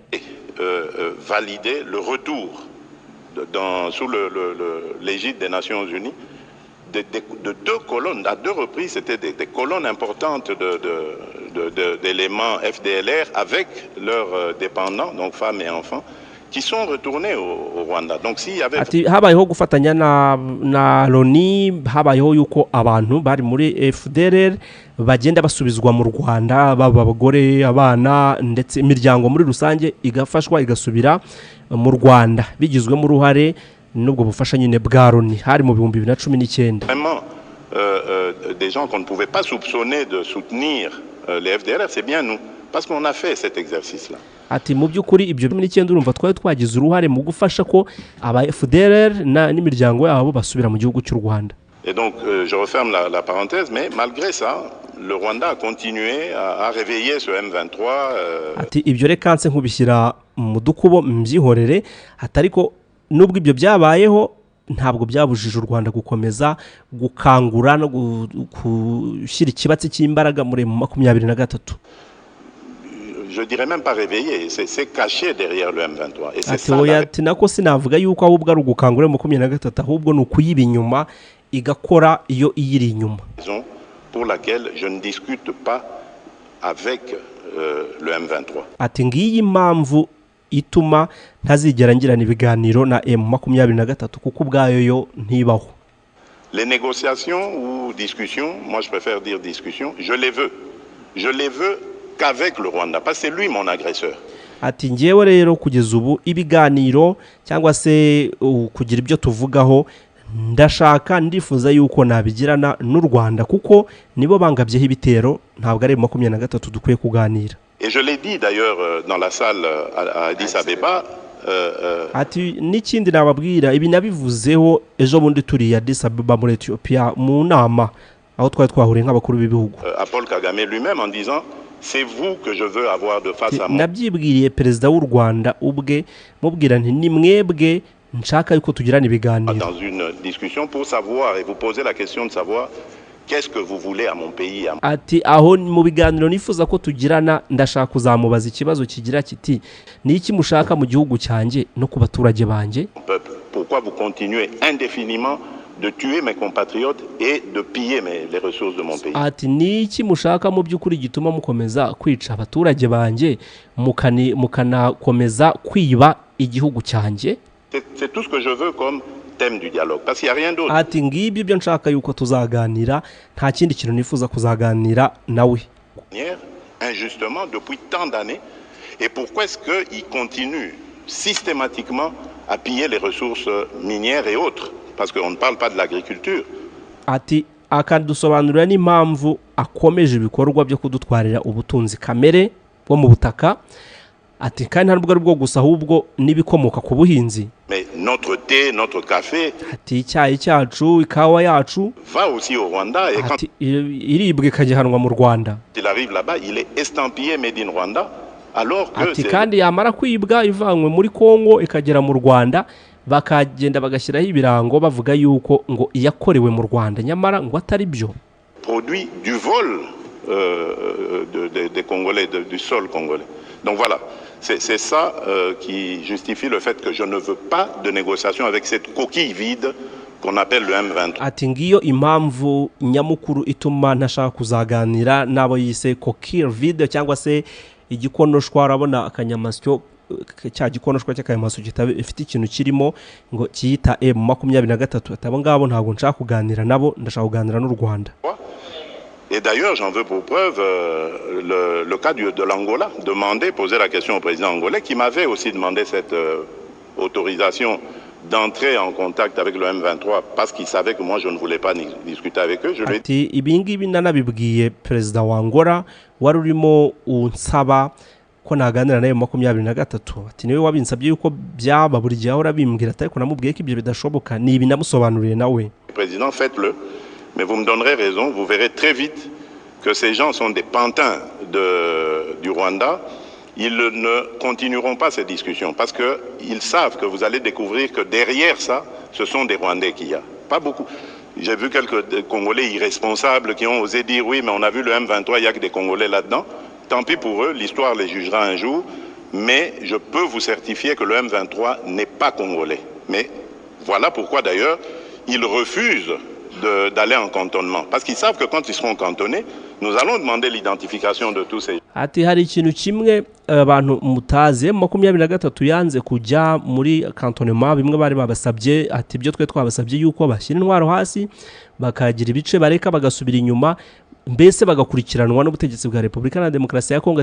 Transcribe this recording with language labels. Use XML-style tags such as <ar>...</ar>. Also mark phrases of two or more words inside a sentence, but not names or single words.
<fr>Valider le retour sous l'égide des Nations Unies de 2 colonnes. À 2 reprises, c'était des colonnes importantes d'éléments FDLR avec leurs dépendants, donc femmes et enfants, qui sont retournés au Rwanda. Donc s'il y avait</fr> <rw>ati habayeho gufatanya na Loni, habayeho yuko abantu bari muri FDLR bagenda basubizwa mu Rwanda, baba abagore, abana ndetse imiryango muri rusange igafashwa igasubira mu Rwanda bigizwemo uruhare n'ubwo bufasha nyine bwa Loni hari mu 2019.</rw> <fr>Vraiment des gens qu'on ne pouvait pas soupçonner de soutenir les FDLR, c'est bien nous, parce qu'on a fait cet exercice-là.</fr> <rw>Ati mu by'ukuri ibyo 2019 urumva twari twagize uruhare mu gufasha ko aba FDLR n'imiryango yabo basubira mu gihugu cy'u Rwanda.</rw> <fr>Et donc je referme la parenthèse, mais malgré ça le Rwanda a continué à réveiller ce M23.</fr> <rw>Ati ibyo reka nse nkubishyira mu dukubo mbyihorere, atariko nubwo ibyo byabayeho ntabwo byabujije u Rwanda gukomeza gukangura no gushyira ikibatsi cy'imbaraga muri M23.</rw> <fr>Je dirais même pas réveillé, c'est caché derrière le M23. Et c'est ça.</fr> <rw>Ati nako sinavuga yuko ahubwo ari ugukangura M23 ahubwo ni ukuyiba inyuma igakora iyo iyiri inyuma.</rw> <fr>Pour laquelle je ne discute pas avec le M23.</fr> <rw>Ati ngiyi impamvu ituma ntazigera ngirana ibiganiro na M23 kuko ubwayo yo ntibaho.</rw> <fr>Les négociations ou discussions, moi je préfère dire discussions, je les veux qu'avec le Rwanda, parce que c'est lui mon agresseur.</fr> <rw>Ati ngewe rero kugeza ubu ibiganiro cyangwa se kugira ibyo tuvugaho ndashaka ndifuza yuko nabigirana n'u Rwanda kuko nibo bangabyeho ibitero, ntabwo ari M23 dukwiye kuganira.</rw> <fr>Et je l'ai dit d'ailleurs dans la salle à Addis Abeba.</fr> <rw>Ati n'ikindi nababwira ibi nabivuzeho ejo bundi turi ya Addis Abeba muri Ethiopia mu nama aho twari twahuriye nk'abakuru b'ibihugu.</rw> <fr>À Paul Kagame lui-même en disant c'est vous que je veux avoir de face à moi.</fr> <rw>Nabyibwiriye perezida w'u Rwanda ubwe mubwira nti ni mwebwe nshaka yuko tugirana ibiganiro.</rw> <fr>Dans une discussion pour savoir et vous poser la question de savoir qu'est-ce que vous voulez à mon pays.</fr> <rw>Ati aho mu biganiro nifuza ko tugirana ndashaka kuzamubaza ikibazo kigira kiti ni iki mushaka mu gihugu cyanjye no ku baturage banje.</rw> <fr>Pourquoi vous continuez indéfiniment de tuer mes compatriotes et de piller les ressources de mon pays.</fr> <rw>Ati ni iki mushaka mu by'ukuri gituma mukomeza kwica abaturage banje mukanakomeza kwiba igihugu cyanjye.</rw> <fr>C'est tout ce que je veux comme thème du dialogue, parce qu'il n'y a rien d'autre.</fr> <rw>ati ngibyo ibyo nshaka yuko tuzaganira, nta kindi kintu nifuza kuzaganira nawe.</rw> <fr>Injustement depuis tant d'années, et pourquoi est-ce qu'il continue systématiquement à piller les ressources minières et autres, parce qu'on ne parle pas de l'agriculture.</fr> <rw>Ati akadusobanurira n'impamvu akomeje ibikorwa byo kudutwarira ubutunzi kamere bwo mu butaka. Ati kandi ntabwo ari bwo gusa ahubwo n'ibikomoka ku buhinzi.</rw> <fr>Mais notre thé, notre café,</fr> <rw>ati icyayi cyacu, ikawa yacu</rw> <fr>va aussi au Rwanda, et quand</fr> <rw>iribwa ikagihanwa mu Rwanda.</rw> <fr>il arrive là-bas, il est estampillé</fr> <en>Made in Rwanda,</en> <fr>alors que</fr> <rw>ati kandi yamara kwibwa ivanywe muri Kongo ikagera mu Rwanda, bakagenda bagashyiraho ibirango bavuga yuko ngo iyakorewe mu Rwanda, nyamara ngo atari byo.</rw> <fr>Produit du vol des Congolais, du sol congolais. Donc voilà, c'est ça qui justifie le fait que je ne veux pas de négociation avec cette coquille vide qu'on appelle le M23.</fr> <rw>Ati ngiyo impamvu nyamukuru ituma ntashaka kuzaganira n'abo yise</rw> <fr>coquille vide,</fr> <rw>cyangwa se igikonoshwa. Urabona akanyamasyo, cya gikonoshwa cy'akanyamasyo gifite ikintu kirimo ngo kiyita M23. Atabo ngabo ntabwo nshaka kuganira nabo, ndashaka kuganira n'u Rwanda.</rw> <fr>Et d'ailleurs, j'en veux pour preuve le cas de l'Angola, poser la question au président angolais, qui m'avait aussi demandé cette autorisation d'entrer en contact avec le M23, parce qu'il savait que moi je ne voulais pas discuter avec eux. Je lui ai dit,</fr> <rw>ati ibingibi nanabibwiye perezida wa Angola wari urimo unsaba ko naganira nayo 23. Ati niwe wabinsabye yuko byaba buri gihe ahora bimbwira, ariko namubwiye ko ibyo bidashoboka, ni ibinamusobanuriye nawe.</rw> <fr>Président, faites-le. Mais vous me donnerez raison, vous verrez très vite que ces gens sont des pantins du Rwanda. Ils ne continueront pas ces discussions parce qu'ils savent que vous allez découvrir que derrière ça, ce sont des Rwandais qu'il y a. Pas beaucoup. J'ai vu quelques Congolais irresponsables qui ont osé dire oui, mais on a vu le M23, il n'y a que des Congolais là-dedans. Tant pis pour eux, l'histoire les jugera un jour. Mais je peux vous certifier que le M23 n'est pas congolais. Mais voilà pourquoi d'ailleurs, ils refusent d'aller en cantonnement. Parce qu'ils savent que quand ils seront cantonnés, nous allons demander l'identification de tous ces...</fr> <rw>Ati hari ikintu kimwe abantu mutaze 23 yanze kujya muri cantonnement, bimwe bari babasabye. Ati byo twe twabasabye yuko bashyira intwaro hasi bakagira ibice bareka bagasubira inyuma, mbese bagakurikiranwa n'ubutegetsi bwa Repubulika na Demokarasi ya Kongo.</rw>